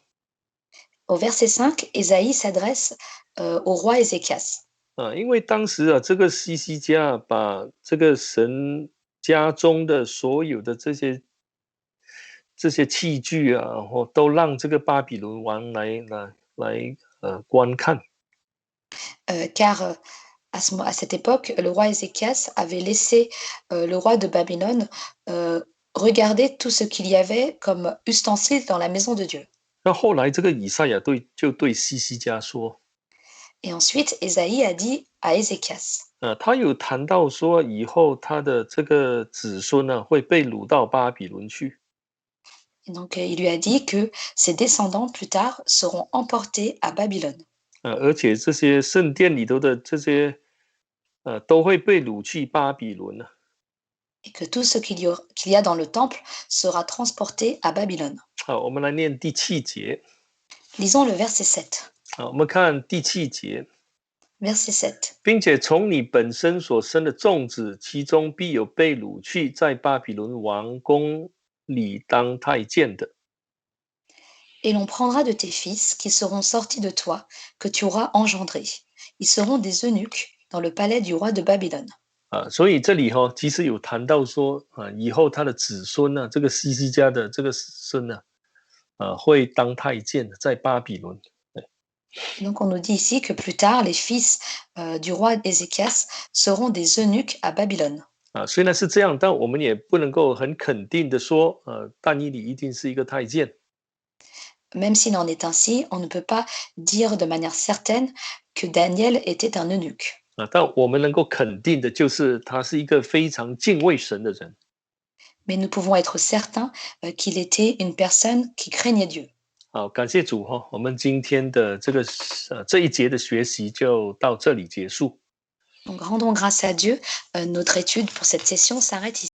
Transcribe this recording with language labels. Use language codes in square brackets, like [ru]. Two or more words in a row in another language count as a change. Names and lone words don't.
[fr] Au verset 5, Ésaïe s'adresse, au roi Ézéchias. [zh] 因为当时这个西西家把这个神家中的所有的这些器具都让这个巴比伦王来观看。 [fr] Car, à cette époque, le roi Ézéchias avait laissé, le roi de Babylone, regarder tout ce qu'il y avait comme ustensiles dans la maison de Dieu. [zh] 那后来这个以赛亚就对西西家说， [fr] Et ensuite, Ésaïe a dit à Ézéchias. [zh] 他有谈到说以后他的这个子孙呢会被掳到巴比伦去。 [fr] Et donc, il lui a dit que ses descendants, plus tard, seront emportés à Babylone. [zh] 而且这些圣殿里头的这些都会被掳去巴比伦。 [fr] Et que tout ce qu'il y a dans le temple sera transporté à Babylone. [zh] 我们来念第7节。 [fr] Lisons le verset 7. [zh] 我们看第7节， [fr] Verset 7. [zh] 并且从你本身所生的众子，其中必有被掳去，在巴比伦王宫里当太监的。 [fr] Et l'on prendra de tes fils qui seront sortis de toi, que tu auras engendrés. Ils seront des eunuques dans le palais du roi de Babylone. [zh] 所以这里其实有谈到说以后他的子孙呢，这个西西家的这个孙呢，会当太监的，在巴比伦。 [fr] Et donc on nous dit ici que plus tard, les fils du roi Ézéchias seront des eunuques à Babylone. [zh] 虽然是这样，但我们也不能够很肯定的说，但以理一定是一个太监。 [fr] Même s'il en est ainsi, on ne peut pas dire de manière certaine que Daniel était un eunuque. [zh] 但我们能够肯定的就是他是一个非常敬畏神的人。 [fr] Mais nous pouvons être certains qu'il était une personne qui craignait Dieu. [zh] 好，感谢主我们今天的这一节的学习就到这里结束。 [fr] Donc rendons grâce à Dieu. Notre étude pour cette session s'arrête ici.